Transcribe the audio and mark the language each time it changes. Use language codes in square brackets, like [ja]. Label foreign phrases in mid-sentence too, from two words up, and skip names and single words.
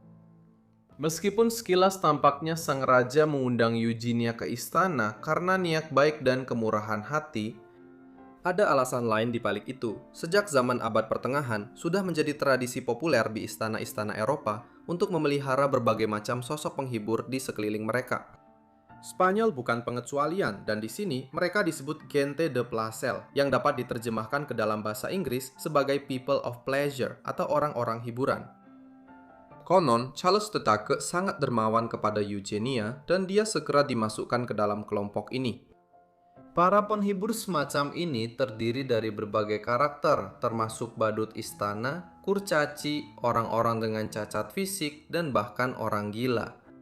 [id] Meskipun sekilas tampaknya sang raja mengundang Eugenia ke istana karena niat baik dan kemurahan hati, ada alasan lain di balik itu. Sejak zaman abad pertengahan, sudah menjadi tradisi populer di istana-istana Eropa untuk memelihara berbagai macam sosok penghibur di sekeliling mereka. Spanyol bukan pengecualian, dan di sini mereka disebut [es] gente de placer, [id] yang dapat diterjemahkan ke dalam bahasa Inggris sebagai [en] people of pleasure [id] atau orang-orang hiburan. Konon, Charles III sangat dermawan kepada Eugenia dan dia segera dimasukkan ke dalam kelompok ini. Para penghibur semacam ini terdiri dari berbagai karakter, termasuk badut istana, kurcaci, orang-orang dengan cacat fisik, dan bahkan orang gila.